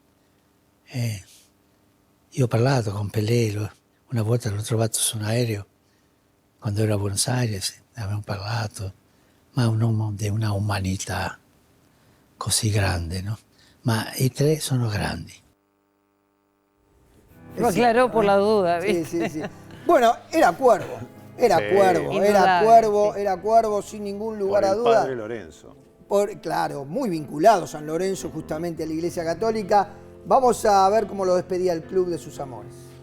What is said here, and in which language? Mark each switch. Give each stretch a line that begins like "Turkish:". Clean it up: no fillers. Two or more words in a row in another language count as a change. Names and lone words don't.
Italian: Io ho parlato con Pelé, una volta l'ho trovato su un aereo, quando ero a Buenos Aires, abbiamo parlato. Ma è un uomo di una umanità così grande, ¿no? Ma i tre sono grandi.
Spanish: Lo aclaró por la duda, ¿viste? Sí. Bueno, era Cuervo, era Cuervo sin ningún lugar a duda. El padre Lorenzo. Claro, muy vinculado San Lorenzo justamente a la Iglesia Católica. Vamos a ver cómo lo despedía el club de sus amores.